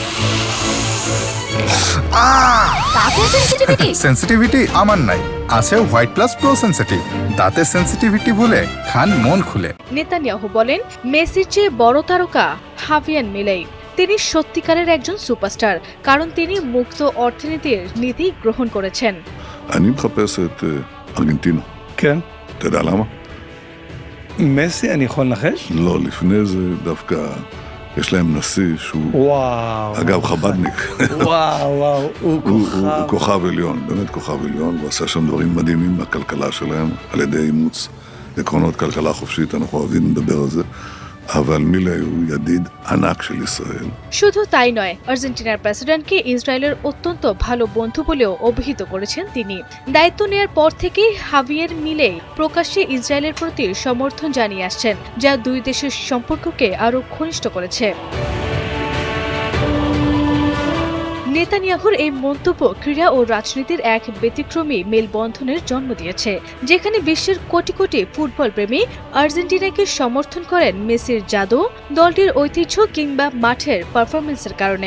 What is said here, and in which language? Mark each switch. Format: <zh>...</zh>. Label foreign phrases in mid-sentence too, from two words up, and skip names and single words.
<bn>সেন্সিটিভিটি আমার নাই, আছে হোয়াইট প্লাস প্রো সেন্সিটিভ। দাঁতের সেন্সিটিভিটি বলে খান মন খুলে। নেতানিয়াহু বলেন মেসির চেয়ে বড় তারকা হাভিয়ের মিলেই। তিনি সত্যিকারের একজন সুপারস্টার, কারণ তিনি মুক্ত অর্থনীতির নীতি গ্রহণ করেছেন।</bn> <he>אני מחפש את ארגנטינה. כן? אתה יודע למה? מסי, אני יכול לנחש? לא, לפני זה דווקא יש להם נשיא שהוא... וואו. אגב, חבדניק. וואו. הוא הוא כוכב עליון, באמת כוכב עליון, ועשה שם דברים מדהימים בכלכלה שלהם, על ידי אימוץ עקרונות כלכלה חופשית, אנחנו אוהבים לדבר על זה, אבל מילי הוא ידיד ענק של ישראל.</he> <bn>শুধু তাই নয়, আর্জেন্টিনার প্রেসিডেন্টকে ইসরায়েলের অত্যন্ত ভালো বন্ধু বলেও অভিহিত করেছেন তিনি। দায়িত্ব নেয়ার পর থেকেই হাভিয়ের মিলেই প্রকাশ্যে ইসরায়েলের প্রতি সমর্থন জানিয়ে আসছেন, যা দুই দেশের সম্পর্ককে আরও ঘনিষ্ঠ করেছে। নেতানিয়াহুর এই মন্তব্য ক্রীড়া ও রাজনীতির এক ব্যতিক্রমী মেলবন্ধনের জন্ম দিয়েছে, যেখানে বিশ্বের কোটি কোটি ফুটবল প্রেমী আর্জেন্টিনাকে সমর্থন করেন মেসির জাদু, দলটির ঐতিহ্য কিংবা মাঠের পারফরমেন্সের কারণে।</bn>